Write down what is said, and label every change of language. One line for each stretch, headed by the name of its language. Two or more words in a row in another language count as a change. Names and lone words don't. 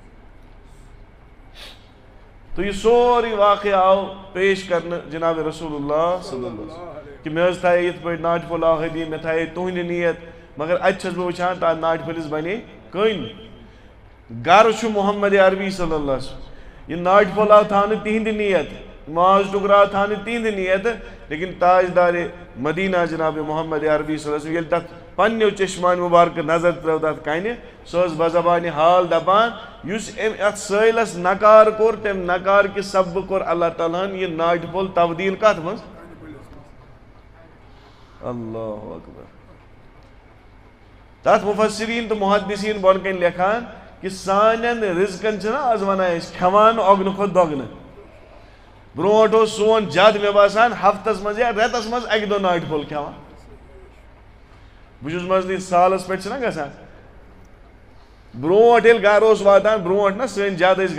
Kashmiri: تو یہ سورُے واقعہ آو پیش کرنے جناب رسول اللہ
Arabic: صلی اللہ علیہ وسلم
Kashmiri: کہ مےٚ حظ تھایے یِتھ پٲٹھۍ ناٹہِ پھوٚل آو حدیٖث مےٚ تھایے تُہنٛدِ نیت مگر اتہِ چھُس بہٕ وٕچھان تتھ ناٹہِ پھٔلِس بنے کٔنۍ گرٕ چھُ محمد عربی
Arabic: صلی اللہ علیہ وسلم
Kashmiri: یہ ناٹہِ پھوٚل آو تھاونہٕ تِہنٛدِ نیت ماز ٹُکرٕ آو تھاونہٕ تِہنٛدِ نیت لیکن تاجدار مدینہ جناب محمد عربی
Arabic: صلی اللہ علیہ وسلم
Kashmiri: ییٚلہِ تتھ پننیو چشمان مبارکہٕ نظر ترٲو تتھ کنہِ سۄ ٲس بزبانہِ حال دپان یُس أمۍ اتھ سٲحِلس نکار کوٚر تمہِ نکار کہِ سببہٕ کوٚر اللہ تعالیٰ ہن یہِ ناٹہِ پھوٚل تبدیٖل کتھ منٛز
Arabic: اللہ اکبر
Kashmiri: تتھ مفسریٖن تہٕ محدثیٖن بۄن کَنۍ لیکھان کہ سانٮ۪ن رِزقن چھِنہ آز ونان أسۍ کھٮ۪وان اوٚگنہٕ کھۄتہٕ دۄگنہٕ برونٛٹھ اوس سون جد مےٚ باسان ہفتس منٛز یا رٮ۪تس منٛز اکہِ دۄہ ناٹہِ پھوٚل کھٮ۪وان بہٕ چھُس منٛزٕ سالس پٮ۪ٹھ چھِنہ گژھان برونٛٹھ ییٚلہِ گرٕ اوس واتان برونٛٹھ نہ سٲنۍ جد ٲسۍ